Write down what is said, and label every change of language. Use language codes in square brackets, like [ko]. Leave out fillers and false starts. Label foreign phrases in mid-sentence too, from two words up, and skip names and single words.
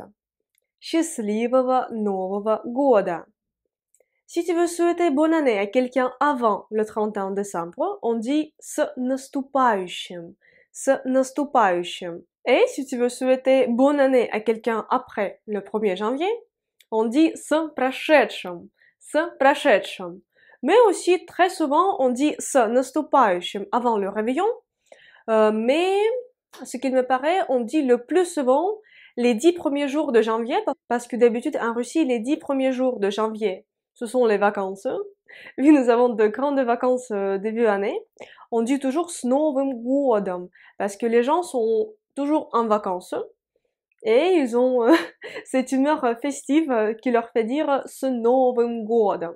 [ru] «Счастливого Нового года». [fr] Si tu veux souhaiter bonne année à quelqu'un avant le 31 décembre, on dit [ru] «С наступающим». «С наступающим». [fr] Et si tu veux souhaiter bonne année à quelqu'un après le 1er janvier, on dit [ru] «С прошедшим». «С прошедшим». [fr] Mais aussi, très souvent, on dit [ru] «С наступающим» [fr] avant le réveillon. Mais, ce qu'il me paraît, on dit le plus souvent les 10 premiers jours de janvier, parce que d'habitude, en Russie, les 10 premiers jours de janvier, ce sont les vacances. Vu nous avons de grandes vacances début année, on dit toujours [ru] «С Новым годом», [fr] parce que les gens sont toujours en vacances et ils ont cette humeur festive qui leur fait dire [ru] «С Новым годом».